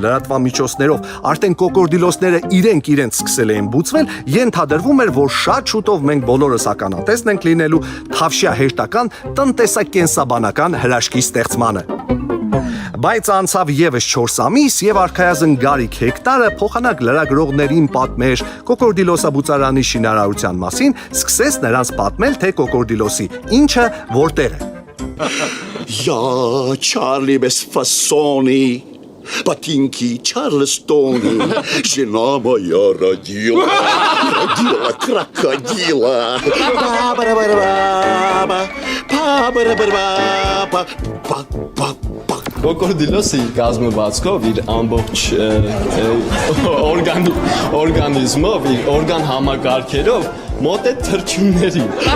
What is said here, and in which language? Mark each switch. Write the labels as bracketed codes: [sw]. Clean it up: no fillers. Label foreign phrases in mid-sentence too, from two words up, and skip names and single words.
[hy] լրատվամիջոցներով արդեն կոկորդիլոսները իրենք սկսել էին բուծվել, ենթադրվում էր, որ շատ շուտով մենք բոլորս ականատեսն ենք լինելու թավշյա հերթական տնտեսակենսաբանական հրաշքի ստեղծմանը։ Բայց անցավ եւս 4 ամիս եւ Արքայազն Գարիկ հեկտարը փոխանակ լրագրողներին պատմեր կոկորդիլոսաբուծարանի շինարարության մասին, սկսեց նրանց պատմել, թե կոկորդիլոսի ինչը որտեղ է։ [ru] Я Чарли без фасони, ботинки Чарльстони, жена моя родила крокодила. [hy] Կոկորդիլոսը իր կազմվածքով, իր ամբողջ օրգանիզմով, իր օրգան համակարգերով մոտ է թռչուններին։